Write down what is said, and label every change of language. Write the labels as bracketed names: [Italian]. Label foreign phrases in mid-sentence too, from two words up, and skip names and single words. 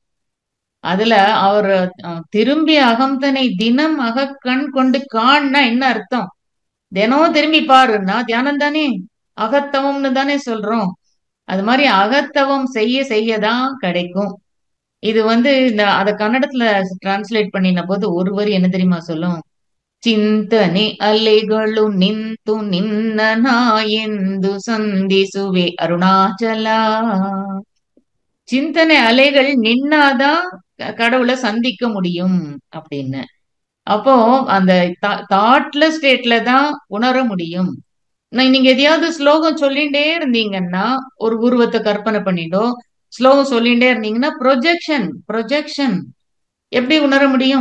[Tamil] அதுல அவர் திரும்பி அகம்தனை தினம் அகக்கண் கொண்டு காண்னா என்ன அர்த்தம்? தினம் திரும்பி பாருன்னா தியானம் தானே, அகத்தவம்னு தானே சொல்றோம். அது மாதிரி அகத்தவம் செய்ய செய்யதான் கிடைக்கும். இது இந்த அத கன்னடத்துல டிரான்ஸ்லேட் பண்ணின போது ஒரு வரி என்ன தெரியுமா சொல்லும்? [Kannada] ಚಿಂತನೆ ಅಲೆಗಳು ನಿಂತು ನಿನ್ನ ನಾಯೆಂದು ಸಂಧಿಸುವೆ ಅರುಣಾಚಲ. [Tamil] சிந்தனை அலைகள் நின்னாதான் கடவுளை சந்திக்க முடியும் அப்படின்னு. அப்போ அந்த [English] thoughtல stateல [Tamil] தான் உணர முடியும். நீங்க எதையாவது ஸ்லோகம் சொல்லிட்டே இருந்தீங்கன்னா, ஒரு உருவத்தை கற்பனை பண்ணிட்டோ ஸ்லோகம் சொல்லிட்டே இருந்தீங்கன்னா, [English] projection projection [Tamil] எப்படி உணர முடியும்?